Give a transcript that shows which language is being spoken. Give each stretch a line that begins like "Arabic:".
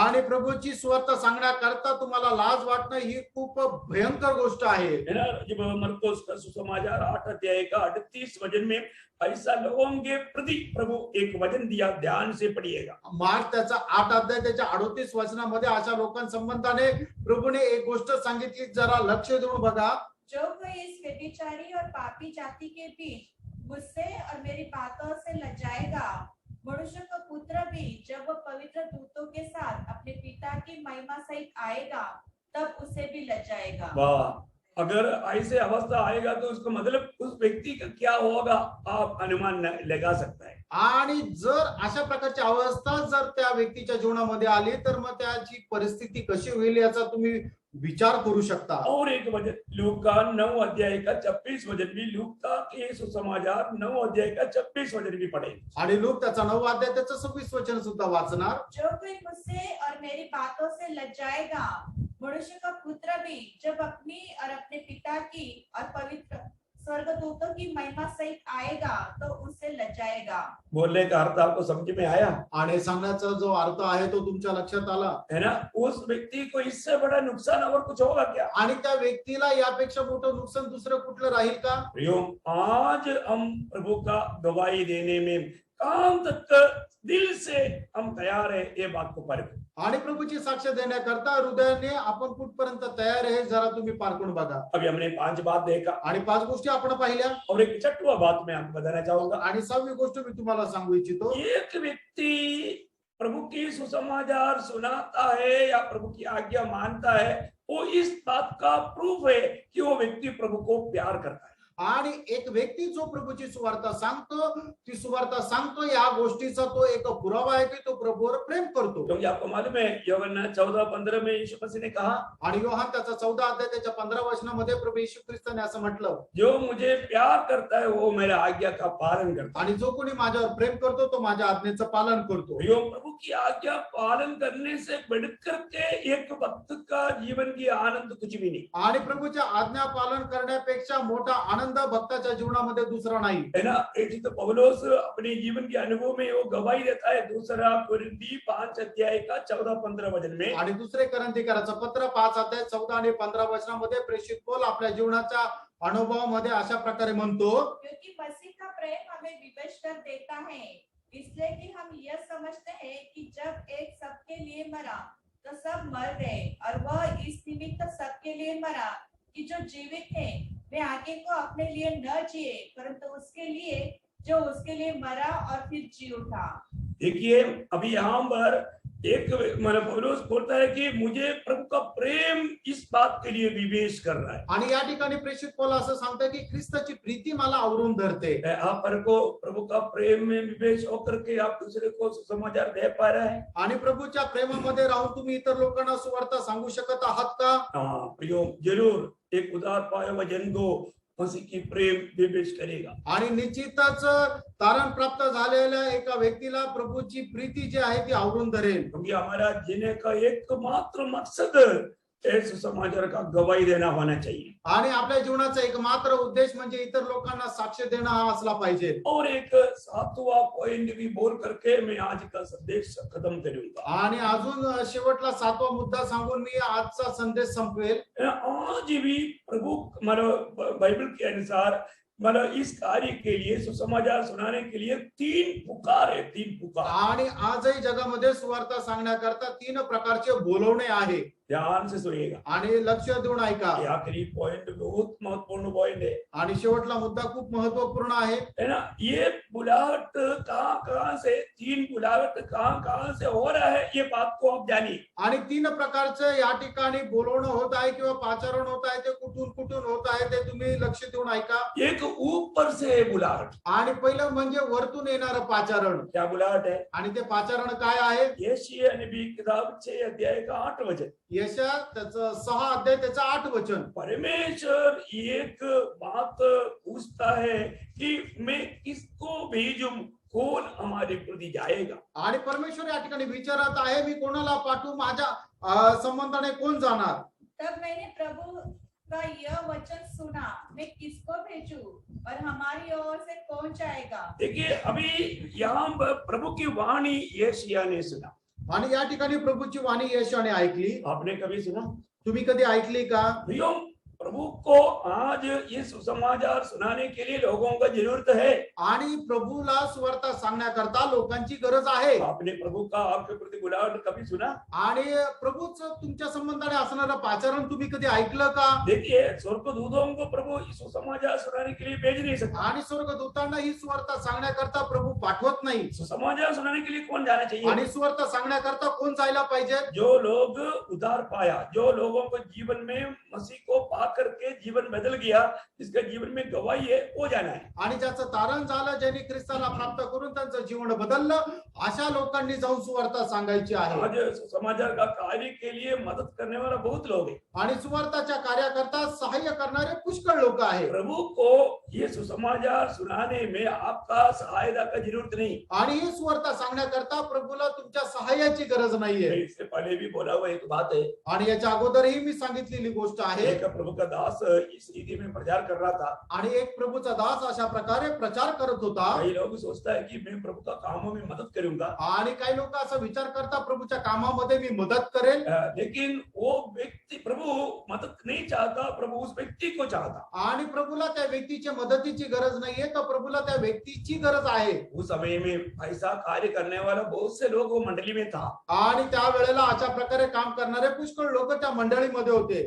Marathi: आणि प्रभूची सुवार्ता सांगण्याकरता तुम्हाला लाज वाटणं ही खूप भयंकर गोष्ट आहे.
Hindi: है ना? जब मरकुस का सुसमाचार 8 अध्याय का 38 वचन में ऐसा लोगों के प्रति प्रभु एक वचन दिया, ध्यान से पढ़िएगा।
Marathi: मार्क त्याचा 8 अध्याय त्याच्या 38 वचनामध्ये अशा लोकांसंबंधाने प्रभूने एक गोष्ट सांगितली, जरा लक्ष देऊन बघा.
Hindi: जो कोई इस व्यभिचारी और पापी जाति के बीच मुझसे और मेरी बातों से लजाएगा, मनुष्य का पुत्र भी जब वह पवित्र दूतों के साथ अपने पिता की महिमा सहित आएगा, तब उसे भी लजाएगा। वाह! अगर ऐसे अवस्था आएगा तो उसका मतलब उस व्यक्ती का क्या होगा, आप अनुमान लगा सकता है।
Marathi: आणि जर अशा प्रकारची अवस्था जर त्या व्यक्तीच्या जीवनामध्ये आली तर मग त्याची परिस्थिती कशी होईल याचा तुम्ही विचार करू शकता.
Hindi: और एक वचन लूका 9 अध्याय का 26 वचन भी, लूका के सुसमाचार 9 अध्याय का 26 वचन भी पढ़े।
Marathi: आणि लूक त्याचा 9 अध्याय त्याचं 26 वचन सुद्धा वाचणार.
Hindi: जो कोई मुझसे और मेरी बातों से मनुष्य का पुत्र भी जब अपनी और अपने पिता की और पवित्र स्वर्गदूतों की महिमा सहित आएगा तो उससे लजाएगा। बोलने का अर्थ आपको समझ में आया
Marathi: आणि सांगण्याचा जो अर्थ आहे तो तुमच्या लक्षात आला
Hindi: है ना? उस व्यक्ति को इससे बड़ा नुकसान और कुछ होगा क्या?
Marathi: आणि त्या व्यक्तीला यापेक्षा मोठं नुकसान दुसरं कुठलं राहील का?
Hindi: प्रियो, आज हम प्रभु का गवाही देने में काम तक दिल से हम तैयार है, ये बात को परखो।
Marathi: आणि प्रभूची साक्ष देण्याकरता हृदयाने आपण कुठपर्यंत तयार आहे जरा तुम्ही पारखून बघा.
Hindi: अभी हमने 5 बात देखा
Marathi: आणि 5 गोष्टी आपण पाहिल्या
Hindi: और एक 6वां बात मैं आपको बताना चाहूंगा।
Marathi: आणि 6वी गोष्ट मी तुम्हाला सांगू इच्छितो.
Hindi: एक व्यक्ति प्रभु की सुसमाचार सुनाता है या प्रभु की आज्ञा मानता है, वो इस बात का प्रूफ है कि वो व्यक्ति प्रभु को प्यार करता है।
Marathi: आणि एक व्यक्ती जो प्रभूची सुवार्ता सांगतो ती सुवार्ता सांगतो या गोष्टीचा तो एक पुरावा आहे की तो प्रभूवर प्रेम करतो.
Hindi: क्योंकि आपको मालूम है यूहन्ना 14:15 में यीशु मसीह ने कहा,
Marathi: आणि योहान त्याचा 14 अध्याय त्याच्या 15 वचनामध्ये प्रभू येशू ख्रिस्ताने असं म्हटलं,
Hindi: जो मुझे प्यार करता है वो मेरा आज्ञा का पालन करता है।
Marathi: आणि जो कोणी माझ्यावर प्रेम करतो तो माझ्या आज्ञेचं पालन करतो.
Hindi: प्रियो, प्रभु की आज्ञा पालन करने से बढ़कर के एक भक्त का जीवन की आनंद कुछ भी नहीं
Marathi: आणि प्रभूच्या आज्ञा पालन करण्यापेक्षा मोठा आनंद भक्ताच्या जीवनामध्ये दुसरा नाही.
Hindi: है ना? तो पौलुस अपने जीवन के अनुभव में वो गवाही देता है, 2 कोरिन्थी 5 अध्याय का 14-15 वचन में।
Marathi: आणि दुसरे करंथीकराचं पत्र 5 अध्याय 14 आणि 15 वचनामध्ये प्रेषित पौल आपल्या जीवनाच्या अनुभवामध्ये अशा प्रकारे म्हणतो,
Hindi: क्योंकि मसीह का प्रेम हमें विवश कर देता है, इसलिए कि हम यह समझते हैं कि जब एक सबके लिए मरा तो सब मर गए, और वह इस निमित्त सबके लिए मरा कि जो जीवित है वे आगे को अपने लिए न जिए परंतु उसके लिए जो उसके लिए मरा और फिर जी उठा। देखिए, अभी यहाँ पर एक मतलब पौलुस बोलता है कि मुझे प्रभु का प्रेम इस बात के लिए विवेश कर रहा है।
Marathi: आणि या ठिकाणी प्रेषित पौल असं सांगतो की ख्रिस्ताची प्रीती मला आवरून धरते.
Hindi: आप पर को प्रभु का प्रेम में विवेश होकर के आप दूसरे को सुसमाचार दे पा रहे हैं।
Marathi: आणि प्रभूच्या प्रेमामध्ये राहून तुम्ही इतर लोकांना सुवार्ता सांगू शकत आहात का?
Hindi: हाँ प्रियो, जरूर एक उदार पाया हुआ जन को मसीह की प्रेम विवेश करेगा।
Marathi: आणि निश्चितच तारण प्राप्त झालेल्या एका व्यक्तीला प्रभूची प्रीती जी आहे ती आवरून धरेल.
Hindi: क्योंकि हमारा जीने का एकमात्र मकसद सुसमाचार का गवाही देना होना चाहिए।
Marathi: आणि आपल्या जीवनाचा एकमात्र उद्देश म्हणजे इतर लोकांना साक्ष देणं हा असला पाहिजे.
Hindi: और एक 7वां पॉइंट भी बोल करके मैं आज का संदेश खत्म करूंगा।
Marathi: आणि अजून शेवटला 7वा मुद्दा सांगून मी आजचा संदेश संपवेल.
Hindi: आज भी प्रभु मतलब बाइबल के अनुसार मतलब इस कार्य के लिए सुसमाचार सुनाने के लिए 3 पुकार है, 3 पुकार।
Marathi: आणि आजही जगामध्ये सुवार्ता सांगण्याकरता 3 प्रकारचे बोलवणे आहे.
Hindi: ध्यान से सुनिएगा।
Marathi: आणि लक्ष देऊन ऐका.
Hindi: ये आखिरी पॉइंट बहुत महत्वपूर्ण पॉइंट है।
Marathi: आणि शेवटला मुद्दा खूप महत्वपूर्ण आहे.
Hindi: है ना? ये बुलाहट कहाँ से, 3 बुलाहट कहाँ से हो रहा है, ये बात को आप जानिए।
Marathi: आणि 3 प्रकारचे या ठिकाणी बोलवणं होत आहे किंवा पाचारण होत आहे ते कुठून होत आहे ते तुम्ही लक्ष देऊन ऐका.
Hindi: एक ऊपर से बुलाहट।
Marathi: आणि पहिलं म्हणजे वरतून येणारं पाचारण.
Hindi: क्या बुलाहट है?
Marathi: आणि ते पाचारण काय आहे?
Hindi: यशायाह नबी किताब 6 अध्याय का 8 वचन।
Marathi: यशा त्याचं 6 अध्याय त्याचं 8 वचन.
Hindi: परमेश्वर एक बात पूछता है कि मैं किसको भेजूं, कौन हमारे प्रति जाएगा।
Marathi: आणि परमेश्वर या ठिकाणी विचारत आहे मी कोणाला पाठवू, माझ्या संबंधाने कोण जाणार.
Hindi: तब मैंने प्रभु का यह वचन सुना, मैं किसको भेजूं और हमारी ओर से कौन जाएगा। देखिए, अभी यहाँ पर प्रभु की वाणी यशायाह ने सुना।
Marathi: आणि या ठिकाणी प्रभूची वाणी यशाने ऐकली.
Hindi: आपने कभी सुना?
Marathi: तुम्ही कधी ऐकली का?
Hindi: प्रियो, प्रभु को आज ये सुसमाचार सुनाने के लिए लोगों का जरूरत है।
Marathi: आणि प्रभूला सुवार्ता सांगण्याकरता लोकांची गरज आहे.
Hindi: आपने प्रभु का आपके प्रति बुलाहट कभी सुना?
Marathi: आणि प्रभूच तुमच्या संबंधाने असणारं पाचारण तुम्ही कधी ऐकलं का?
Hindi: देखिए, स्वर्गदूतों को प्रभु सुसमाचार सुनाने के लिए भेज नहीं सकता।
Marathi: आणि स्वर्गदूतांना ही सुवार्ता सांगण्याकरता प्रभू पाठवत नाही.
Hindi: सुसमाचार सुनाने के लिए कौन जाना चाहिए?
Marathi: आणि सुवार्ता सांगण्याकरता कोण जायला पाहिजे?
Hindi: जो लोग उद्धार पाया, जो लोगों को जीवन में मसीह को पा करके जीवन बदल गया, जिसका जीवन में गवाही है, वो जाना है।
Marathi: आणि ज्याचं तारण झालं, ज्यांनी ख्रिस्ताला प्राप्त करून त्यांचं जीवन बदललं, अशा लोकांनी जाऊन सुवार्ता सांगायची आहे.
Hindi: आज सुसमाचार का कार्य के लिए मदद करने वाला बहुत लोग हैं।
Marathi: आणि सुवार्ताच्या कार्याकरता सहाय्य करणारे पुष्कळ लोक आहेत.
Hindi: प्रभु को ये सुसमाचार सुनाने में आपका सहायता का जरूरत नहीं।
Marathi: आणि ही सुवार्ता सांगण्याकरता प्रभूला तुमच्या सहाय्याची गरज नाहीये.
Hindi: मैं इससे पहले भी बोला हुआ एक बात है,
Marathi: आणि याच्या अगोदरही मी सांगितलेली गोष्ट आहे.
Hindi: एक प्रभु का दास इस रीति में प्रचार कर रहा था।
Marathi: आणि एक प्रभूचा दास अशा प्रकारे प्रचार करत होता.
Hindi: कई लोग सोचता है कि मैं प्रभु का कामों में मदद करूंगा,
Marathi: आणि काही लोक असा विचार करता प्रभूच्या कामामध्ये मी मदत करेल.
Hindi: लेकिन वो व्यक्ति प्रभु मदद नहीं चाहता, प्रभु उस व्यक्ति को चाहता।
Marathi: आणि प्रभूला त्या व्यक्तीच्या मदतीची गरज नाहीये, तर प्रभूला त्या व्यक्तीची गरज आहे.
Hindi: उस समय में ऐसा कार्य करने वाला बहुत से लोग वो मंडली में था,
Marathi: आणि त्या वेळेला अशा प्रकारे काम करणारे पुष्कळ लोक त्या मंडळीमध्ये होते.